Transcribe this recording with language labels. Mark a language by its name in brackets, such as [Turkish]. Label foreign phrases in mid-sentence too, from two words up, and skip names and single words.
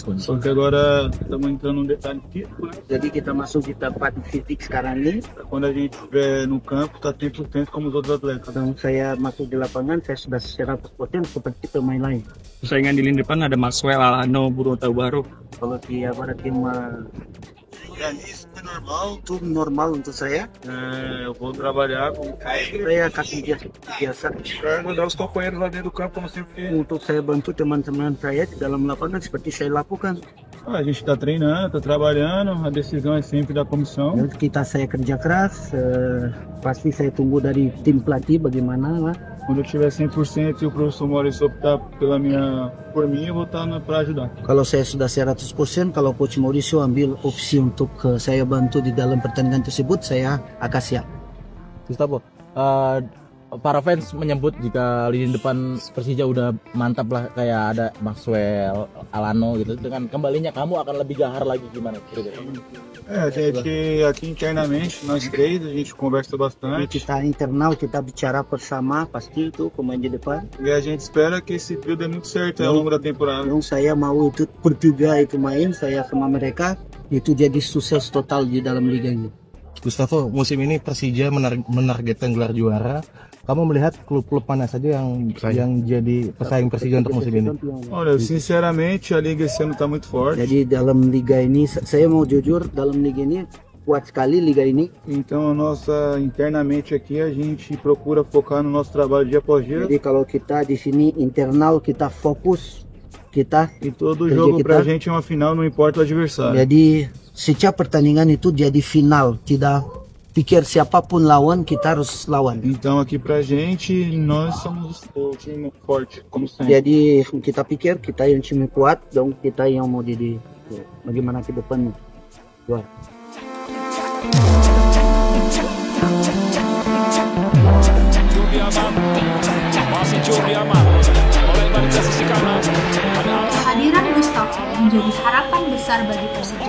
[Portuguese] Só que agora estamos entrando num detalhe que [Indonesian] Jadi kita masuk di tempat titik sekarang ini. [Portuguese] quando a gente estiver no campo está 100% como os outros atletas. [Indonesian] Kalau saya masuk di lapangan, saya sudah 100% seperti pemain lain. Saingan di lini depan ada Maxwell, Alano, Bruno Taubaro. Kalau di [Portuguese] agora tem Isso é normal. tudo normal [Indonesian] untuk saya. [Portuguese] Eu vou trabalhar com [Indonesian] Saya kasih biasa [Portuguese] para ajudar os companheiros lá dentro do campo, como sempre fiz. [Indonesian] untuk saya bantu teman-teman saya di dalam lapangan seperti saya lakukan. [Portuguese] A gente está treinando, está trabalhando, a decisão é sempre da comissão. [Indonesian] Saya kerja keras, pasti saya tunggu dari tim pelatih bagaimana lah. [Portuguese] Quando eu tiver 100% e o professor Maurício optar por mim, eu vou estar para ajudar. [Indonesian] Kalau saya sudah 100%, kalau Coach Mauricio ambil opsi untuk saya bantu di dalam pertandingan tersebut, saya akan siap. Gustavo, para fans menyebut jika lini depan Persija udah mantap lah, kayak ada Maxwell, Alano gitu. Dengan kembalinya kamu akan lebih gahar lagi, gimana? [Portuguese] Aqui internamente, nós três, a gente conversa bastante. [Indonesian] Kita internal, kita bicara bersama pasti itu pemain di depan. [Portuguese] E a gente espera que esse trio dê muito certo ao longo da temporada. [Indonesian] Yang saya mau itu bertiga itu main, saya sama mereka, itu jadi sukses total di dalam liga ini. Gustavo, musim ini Persija menargetkan gelar juara. Kamu melihat klub-klub mana saja yang jadi pesaing Persija untuk musim ini? [Portuguese] Olha, sinceramente a liga esse ano está muito forte. [Indonesian] Jadi dalam liga ini, saya mau jujur, dalam liga ini kuat sekali liga ini. [Portuguese] Então internamente aqui a gente procura focar no nosso trabalho dia após dia. [Indonesian] Jadi kalau kita di sini internal kita fokus kita. [Portuguese] E todo jogo pra gente é uma final, não importa o adversário. [Indonesian] Jadi setiap pertandingan itu jadi final, tidak pikir siapapun lawan, kita harus lawan. [Portuguese] Então aqui pra gente, nós somos o time forte, como sempre. [Indonesian] Jadi kita pikir kita yang time kuat, dan kita yang mau jadi bagaimana ke depan. Wah. Kehadiran Gustavo menjadi harapan besar bagi Persija.